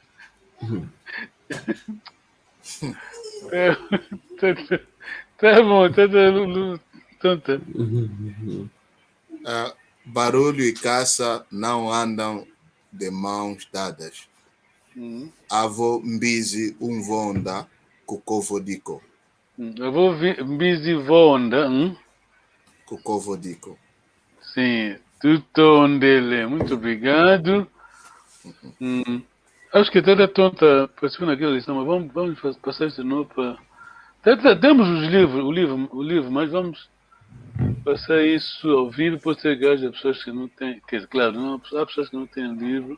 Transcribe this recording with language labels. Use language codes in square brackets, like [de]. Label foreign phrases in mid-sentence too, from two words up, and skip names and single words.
[pt] Tá bom, tá dando tonta. Barulho e caça não andam de mãos dadas. [kg] Avô mbizi vonda kukovodiko. Avô mbizi vonda, kukovodiko. [pt] Sim, tudo onde ele. Muito obrigado. Acho que toda tonta participou naquela lição, mas vamos passar isso de novo para... Temos o livro, mas vamos passar isso ao vivo, pode ser que haja pessoas que não têm, quer dizer, claro, não, há pessoas que não têm livro.